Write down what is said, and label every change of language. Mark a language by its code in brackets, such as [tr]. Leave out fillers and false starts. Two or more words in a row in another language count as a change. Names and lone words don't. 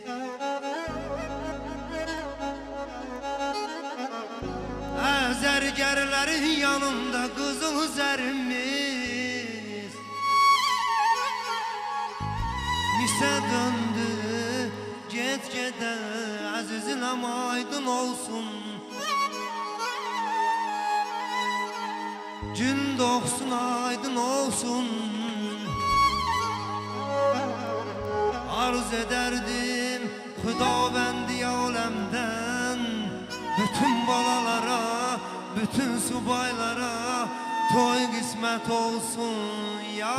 [az] Zərgərlərin yanında qızıl zərimiz, misə döndü get-gedə. Əzizin aydın olsun, Gün doğsun aydın olsun. [tr] Arz ederdim Xudavendi alemden, bütün balalara, bütün subaylara toy kısmet olsun ya.